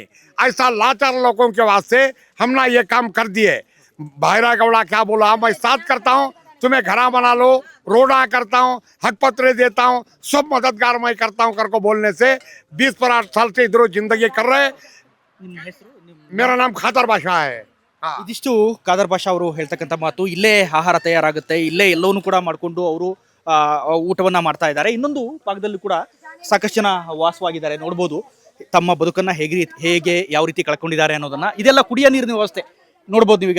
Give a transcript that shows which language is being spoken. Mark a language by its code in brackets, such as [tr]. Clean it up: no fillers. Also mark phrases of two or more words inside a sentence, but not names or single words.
[hi] ऐसा लाचार लोगों के वास्ते हमने ये काम कर दिए। भाईरा गौड़ा क्या बोला, मैं साथ करता हूँ, तुम्हें घरा बना लो, रोड़ा करता हूँ, हक पत्रे देता हूँ, सब मददगार मैं करता हूँ कर को बोलने से 20-8 साल से इधर जिंदगी कर रहे। मेरा नाम खादर बादशाह है। [kn] ಇದಿಷ್ಟು ಖಾದರ್ ಬಾಷಾ ಅವರು ಹೇಳ್ತಕ್ಕಂಥ ಮಾತು. ಇಲ್ಲೇ ಆಹಾರ ತಯಾರಾಗುತ್ತೆ, ಇಲ್ಲೇ ಎಲ್ಲವನ್ನೂ ಕೂಡ ಮಾಡಿಕೊಂಡು ಅವರು ಊಟವನ್ನು ಮಾಡ್ತಾ ಇದ್ದಾರೆ. ಇನ್ನೊಂದು ಭಾಗದಲ್ಲಿ ಕೂಡ ಸಾಕಷ್ಟು ಜನ ವಾಸವಾಗಿದ್ದಾರೆ ನೋಡ್ಬೋದು. ತಮ್ಮ ಬದುಕನ್ನು ಹೇಗೆ ಯಾವ ರೀತಿ ಕಳ್ಕೊಂಡಿದ್ದಾರೆ ಅನ್ನೋದನ್ನು, ಇದೆಲ್ಲ ಕುಡಿಯೋ ನೀರಿನ ವ್ಯವಸ್ಥೆ ನೋಡ್ಬೋದು ನೀವೀಗ.